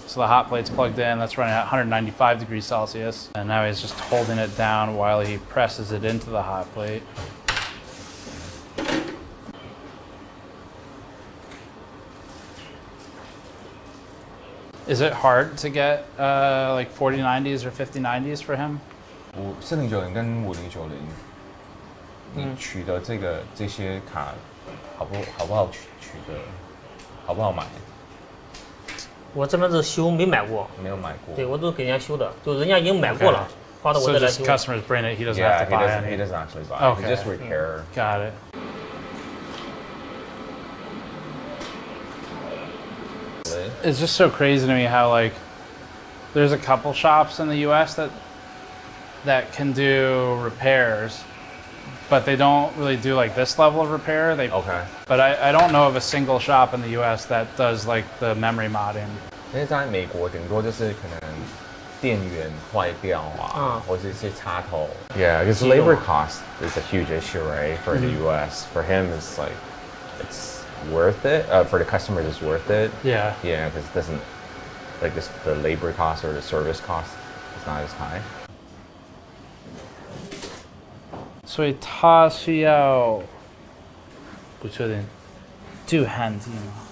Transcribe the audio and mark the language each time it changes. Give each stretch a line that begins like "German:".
English: So the hot plate's plugged in, that's running at 195 degrees Celsius, and now he's just holding it down while he presses it into the hot plate. Is it hard to get like 4090s or 5090s for him?
Chinese: 4090跟5090，你取得这些卡好不好取得？好不好买？我这边是修，没买过。没有买过。对，我都给人家修的，就人家已经买过了，发到我这来修。
English: So just customers bring it, he doesn't have to buy it. He doesn't actually buy. Okay. He just repair. Got it. It's just so crazy to me how like there's a couple shops in the U.S. that can do repairs, but they don't really do like this level of repair. Okay. But I don't know of a single shop in the U.S. that does like the memory modding.
Chinese: 因为在美国顶多就是可能电源坏掉或者一些插头。
English: Yeah, because labor cost is a huge issue, right? For the U.S. For him, it's like it's worth it. For the customers, it's worth it. Yeah. Yeah, because it doesn't like the labor cost or the service cost is not as high.
Chinese: 所以他需要不确定镀焊剂吗？